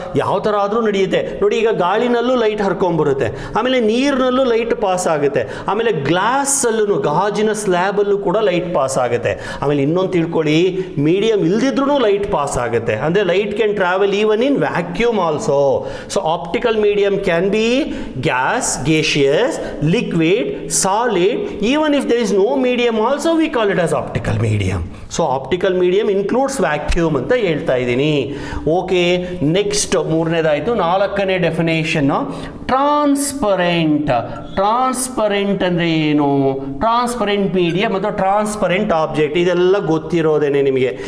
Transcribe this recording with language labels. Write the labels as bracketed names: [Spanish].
[Kannada] ಯಾವ ಥರ ಆದರೂ ನಡೆಯುತ್ತೆ. ನೋಡಿ, ಈಗ ಗಾಳಿನಲ್ಲೂ ಲೈಟ್ ಹರ್ಕೊಂಬರುತ್ತೆ, ಆಮೇಲೆ ನೀರಿನಲ್ಲೂ ಲೈಟ್ ಪಾಸ್ ಆಗುತ್ತೆ, ಆಮೇಲೆ ಗ್ಲಾಸಲ್ಲೂ, ಗಾಜಿನ ಸ್ಲ್ಯಾಬಲ್ಲೂ ಕೂಡ ಲೈಟ್ ಪಾಸ್ ಆಗುತ್ತೆ. ಆಮೇಲೆ ಇನ್ನೊಂದು ತಿಳ್ಕೊಳ್ಳಿ, ಮೀಡಿಯಮ್ ಇಲ್ದಿದ್ರೂ ಲೈಟ್ ಪಾಸ್ ಆಗುತ್ತೆ. [English] ಅಂದರೆ light can travel even in vacuum also. So optical medium can be gas, gaseous, liquid, solid. Even if there is no medium also, we call it as optical medium. So optical medium includes vacuum [Kannada] ಅಂತ ಹೇಳ್ತಾ ಇದ್ದೀನಿ. [English] Okay, next ಮೂರನೇದಾಯಿತು. [Kannada] ನಾಲ್ಕನೇ definition transparent. Transparent ಅಂದರೆ ಏನು? Transparent medium ಅಥವಾ transparent object ಇದೆಲ್ಲ ಗೊತ್ತಿರೋದೇನೆ ನಿಮಗೆ.